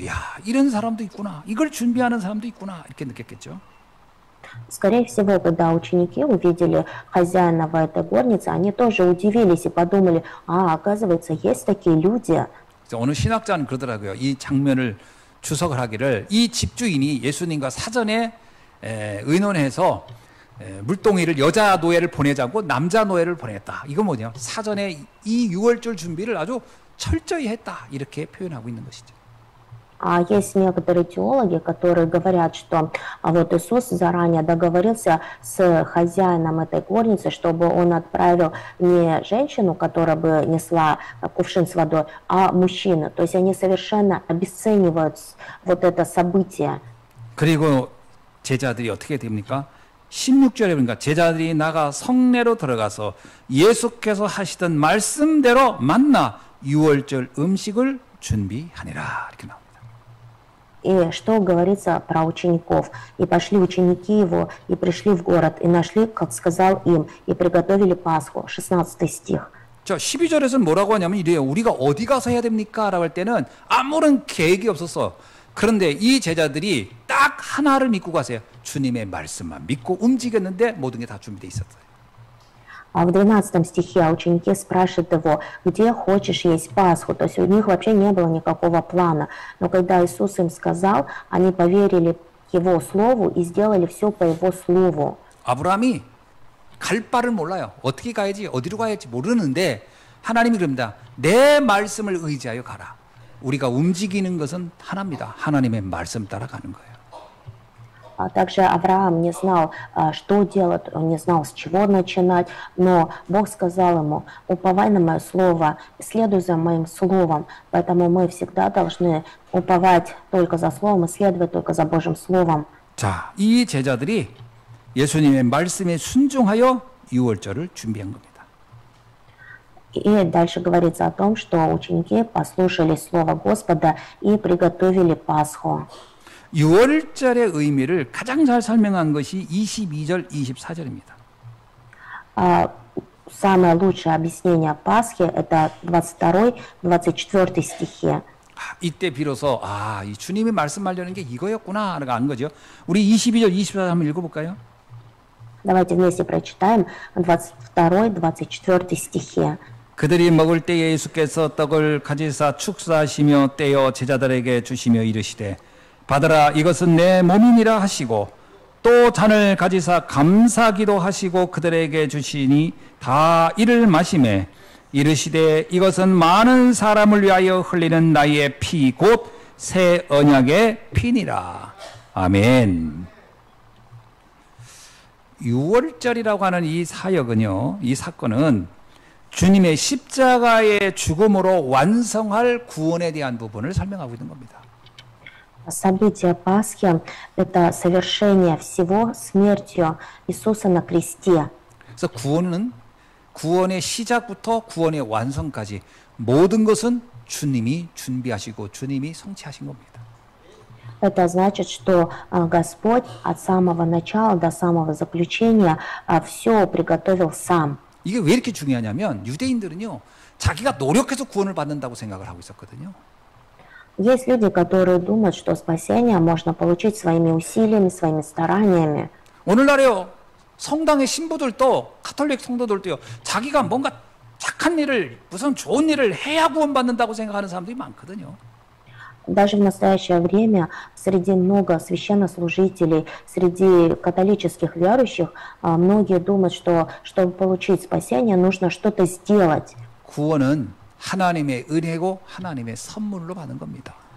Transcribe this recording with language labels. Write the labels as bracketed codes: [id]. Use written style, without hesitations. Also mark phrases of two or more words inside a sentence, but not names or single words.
[ko] 야, 이런 사람도 있구나. 이걸 준비하는 사람도 있구나. 이렇게 느꼈겠죠. [ru] Скорее всего, когда ученики увидели хозяина в этой горнице, они тоже удивились и подумали, оказывается, есть такие люди. [ko] 어느 신학자는 그러더라고요. 이 장면을 주석을 하기를 이 집주인이 예수님과 사전에 의논해서 물동이를 여자 노예를 보내자고 남자 노예를 보냈다. 이건 뭐냐? 사전에 이 유월절 준비를 아주 철저히 했다. 이렇게 표현하고 있는 것이죠. [ru] А есть некоторые теологи, которые говорят, что вот Иисус заранее договорился с хозяином этой горницы, чтобы он отправил не женщину, которая бы несла кувшин с водой, а мужчину. То есть они совершенно обесценивают вот это событие. [ko] 그리고 제자들이 어떻게 됩니까? 16절에 보니까 제자들이 나가 성내로 들어가서 예수께서 하시던 말씀대로 만나 유월절 음식을 준비하니라. 이렇게 나옵니다. [ru] И что говорится про учеников? «И пошли ученики его, и пришли в город, и нашли, как сказал им, и приготовили Пасху». 16 стих. [ko] 저 12절에서는 뭐라고 하냐면 이래요. 우리가 어디 가서 해야 됩니까? 라고 할 때는 아무런 계획이 없었어. 그런데 이 제자들이 딱 하나를 믿고 가세요. 주님의 말씀만 믿고 움직였는데 모든 게 다 준비되어 있었어요. [ru] А в 12 стихе ученики спрашивают его, где хочешь есть Пасху. То есть у них вообще не было никакого плана. Но когда Иисус им сказал, они поверили Его Слову и сделали все по Его Слову. [ko] 아브라함이 갈 바를 몰라요. 어떻게 가야지 어디로 가야지 모르는데 하나님이 그럽니다. 내 말씀을 의지하여 가라. 우리가 움직이는 것은 하나입니다. 하나님의 말씀 따라 가는 거예요. [ru] Также Авраам не знал, что делать, он не знал, с чего начинать, но Бог сказал ему, уповай на мое слово, следуй за моим словом. Поэтому мы всегда должны уповать только за словом и следовать только за Божьим словом. [ko] 자, 이 제자들이 예수님의 말씀에 순종하여 유월절을 준비한 겁니다. [ru] И дальше говорится о том, что ученики послушали слово Господа и приготовили Пасху. [ko] 유월절의 의미를 가장 잘 설명한 것이 22절, 24절입니다. [ru] Самое лучшее объяснение Пасхи – это 22-24 стихи. [ko] 이때 비로소 이 주님이 말씀하려는 게 이거였구나 라고 안 거죠. 우리 22절, 24절 한번 읽어볼까요? [ru] Давайте вместе прочитаем 22-24 стихи. [ko] 그들이 먹을 때에 예수께서 떡을 가지사 축사하시며 떼어 제자들에게 주시며 이르시되 받으라 이것은 내 몸이니라 하시고 또 잔을 가지사 감사기도 하시고 그들에게 주시니 다 이를 마시매 이르시되 이것은 많은 사람을 위하여 흘리는 나의 피 곧 새 언약의 피니라. 아멘. 유월절이라고 하는 이 사역은요, 이 사건은 주님의 십자가의 죽음으로 완성할 구원에 대한 부분을 설명하고 있는 겁니다. [ru] Событие Пасхи – это совершение всего смертью Иисуса на кресте. [ko] 그래서 구원의 시작부터 구원의 완성까지 모든 것은 주님이 준비하시고 주님이 성취하신 겁니다. [ru] Это значит, что Господь от самого начала до самого заключения все приготовил сам. [ko] 이게 왜 이렇게 중요하냐면 유대인들은요, 자기가 노력해서 구원을 받는다고 생각을 하고 있었거든요. [ru] Есть люди, которые думают, что спасение можно получить своими усилиями, своими стараниями. [ko] 오늘날에요, 성당의 신부들도 가톨릭 성도들도요, 자기가 뭔가 착한 일을 무슨 좋은 일을 해야 구원받는다고 생각하는 사람들이 많거든요. [ru] Даже в настоящее время среди много священнослужителей, среди католических верующих, многие думают, что чтобы получить спасение, нужно что-то сделать. [ko] 구원은 하나님의 은혜고 하나님의 선물로 받는 겁니다.